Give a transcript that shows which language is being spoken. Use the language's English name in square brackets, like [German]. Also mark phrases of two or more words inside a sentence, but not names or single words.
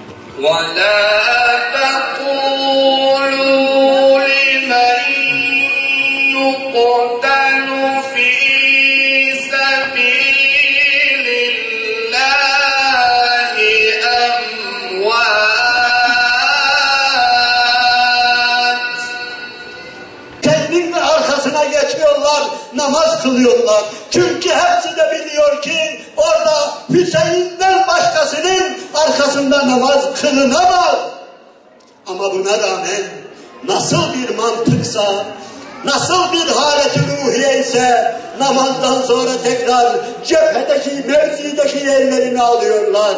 [Arabic] وَلَا تَقُولُوا لِمَنْ يُقْتَلُ فِي سَبِيلِ اللّٰهِ أَمْوَاتٍ. [Turkish] Tekbir arkasına geçiyorlar, namaz kılıyorlar. Çünkü hepsi de biliyor ki orada Hüseyin'den başkasının arkasında namaz kılınamaz. Ama buna rağmen nasıl bir mantıksa, nasıl bir halet-i ruhiye ise namazdan sonra tekrar cephedeki, mevzideki yerlerini alıyorlar.